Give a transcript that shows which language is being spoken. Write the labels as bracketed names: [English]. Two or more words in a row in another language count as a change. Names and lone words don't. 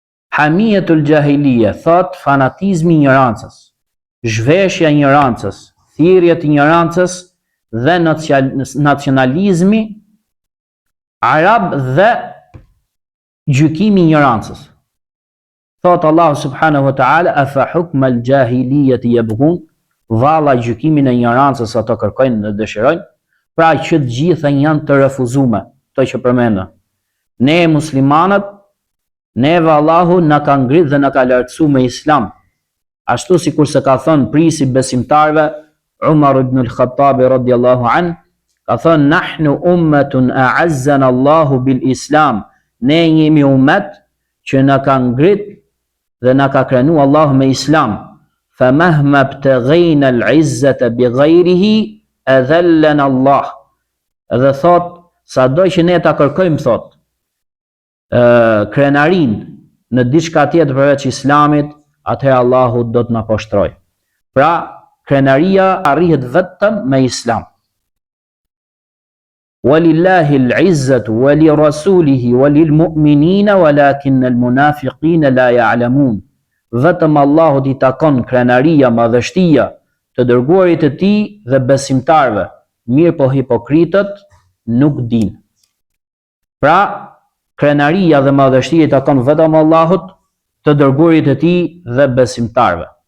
[Arabic] حمية الجاهلية, [Albanian] thot fanatizmi i ignorancës, zhveshja e ignorancës, thirrje të ignorancës dhe nacionalizmi arab dhe gjykimi i ignorancës. Thot Allahu [Arabic] سبحانه وتعالى, أفحكم الجاهلية يبغون, [Albanian] valla gjykimin e ignorancës ato kërkojnë dhe dëshirojnë, pra që të gjitha janë të refuzuar, to që përmenda. Ne muslimanët, neve Allahu na ka ngrit dhe na ka lartësuar me islam. Ashtu sikur se ka thënë prisi besimtarve Umar ibn al-Khattabi [Arabic] رضي الله عنه, [Albanian] ka thënë [Arabic] نحن أمة أعزنا الله بالإسلام, [Albanian] ne jemi ummet që na ka ngrit dhe na ka krenu Allahu me islam. [Arabic] فمهما ابتغينا العزة بغيره أذلنا الله. [Albanian] Edhe thot, sado që ne ta kërkojmë, thot, krenarin në diçka tjetër përveç islamit, atëherë Allahu do të na poshtroj. Pra, krenaria arrihet vetëm me islam. [Arabic] ولله العزة ولرسوله وللمؤمنين ولكن المنافقين لا يعلمون. [Albanian] Vetëm Allahut i takon krenaria, madhështia të dërguarit të tij dhe besimtarve, mirë po hipokritët nuk dinë. Pra, krenaria dhe madhështia i takon vetëm Allahut, të dërguarit të tij dhe besimtarve.